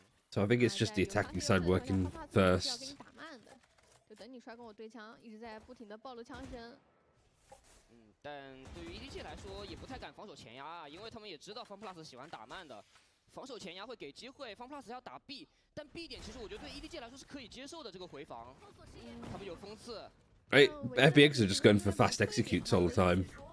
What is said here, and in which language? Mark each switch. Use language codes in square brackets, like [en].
[en] So I think it's just the attacking side working first. [zh] 就等你出来跟我对枪，一直在不停的暴露枪声。但对于 EDG 来说，也不太敢防守前压啊，因为他们也知道 FunPlus 喜欢打慢的，防守前压会给机会。FunPlus 要打 B，但 B 点其实我觉得对 EDG 来说是可以接受的这个回防，他们有锋刺。 [en] Right, FPX are just going for fast executes all the time.